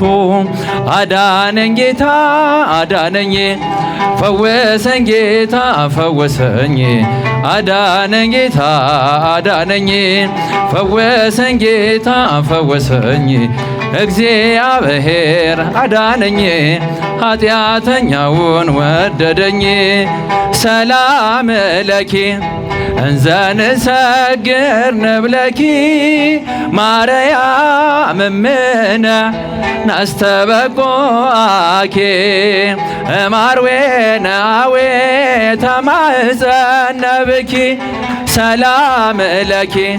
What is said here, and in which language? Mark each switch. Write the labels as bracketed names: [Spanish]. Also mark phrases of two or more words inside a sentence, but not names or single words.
[Amharic] አዳነኝ ጌታ አዳነኝ ፈወሰኝ ጌታ ፈወሰኝ አዳነኝ ጌታ አዳነኝ ፈወሰኝ ጌታ ፈወሰኝ እግዚአብሔር አዳነኝ ኃጢአተኛውን ወደደኝ። [Geez] ሰላም ለኪ እንዘንሰግር ንብለኪ ማርያም እምነ ናስተበቁአኪ እማርዌናዌ ተማኅፀነብኪ። ሰላም ለኪ